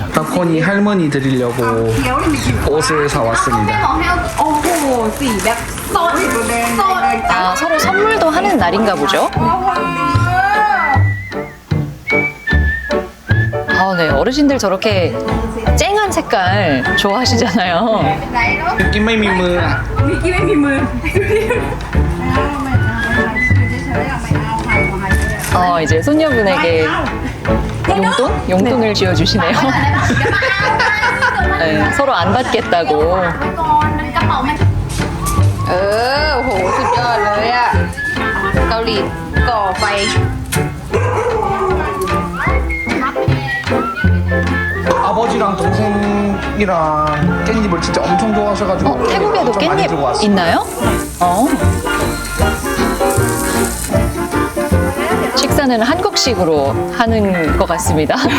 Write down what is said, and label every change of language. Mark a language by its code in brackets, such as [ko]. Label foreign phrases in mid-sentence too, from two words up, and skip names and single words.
[ko] 덕분이 할머니 드리려고 옷을 사왔습니다. 서로 선물도 하는 날인가 보죠? 네, 어르신들 저렇게 쨍한 색깔 좋아하시잖아요. [th] 느낌 ไม่มีมือ [ko] 이제 손녀분에게 용돈? 용돈을 쥐어주시네요. 네, 서로 안 받겠다고. [th] โอ้โหสุดยอดเลยอะเกาหลีก่อไฟ [ko] 아버지랑 동생이랑 깻잎을 진짜 엄청 좋아하셔가지고 태국에도 엄청 많이 들고 깻잎 왔어요. 있나요? 식사는 한국식으로 하는 것 같습니다.